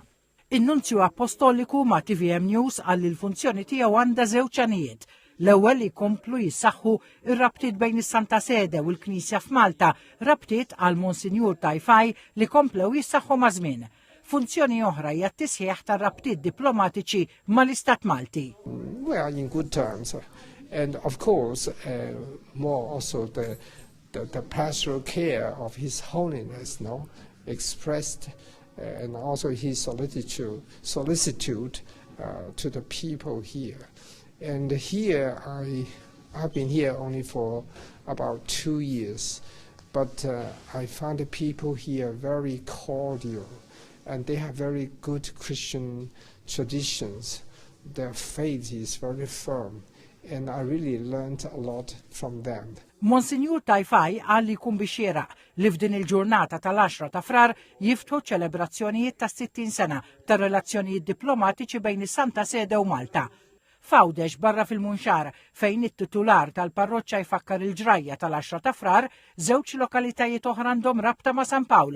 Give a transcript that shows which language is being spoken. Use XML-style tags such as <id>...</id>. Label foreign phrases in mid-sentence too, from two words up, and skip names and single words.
<mt>In-Nunzju Apostoliku ma' TVM News għalli l-funzjoni tiegħu għandha żewġ għanijiet. L-ewwel jkomplu jissaħħu ir-rabtiet bejn is-Santa Sede u l-Knisja f'Malta, rabtiet għal Monsinjur Tajfaj li komplew jissaħħu ma' żmien. Funzjoni oħra hija t-tisħiħ tar-rabtiet diplomatiċi mal-Istat Malti.</mt> <en>We are in good terms, and of course, more also the pastoral care of His Holiness, expressed, and also his solicitude to the people here. And here, I've been here only for about 2 years, but I found the people here very cordial, and they have very good Christian traditions. Their faith is very firm, and I really learned a lot from them.</en> <mt>Monsinjur Tajfaj għalli jkun biex jeraq li f'din il-ġurnata tal-10 ta' frar jiftħu ċelebrazzjonijiet ta' 60 sena ta' relazzjonijiet diplomatiċi bejn is-Santa Sede u Malta. Fawdex barra fil-Munxar fejn it-titular tal-parroċċa jfakkar il-ġrajja tal-10 ta' frar, żewġ lokalitajiet oħra għandhom rabta ma' San Pawl.</mt>